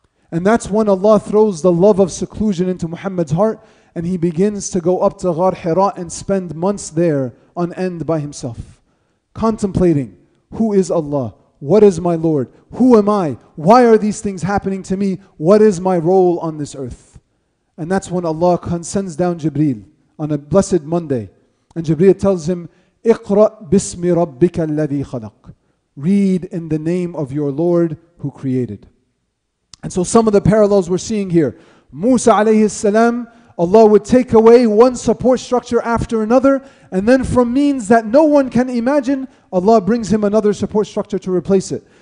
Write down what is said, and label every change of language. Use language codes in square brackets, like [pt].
[en] And that's when Allah throws the love of seclusion into Muhammad's heart, and he begins to go up to Ghar Hira and spend months there on end by himself, contemplating, who is Allah? What is my Lord? Who am I? Why are these things happening to me? What is my role on this earth? And that's when Allah sends down Jibreel on a blessed Monday. And Jibreel tells him, [ar] اقرأ باسم ربك الذي خلق. [en] Read in the name of your Lord who created. And so some of the parallels we're seeing here. Musa alayhi salam, Allah would take away one support structure after another, and then from means that no one can imagine, Allah brings him another support structure to replace it.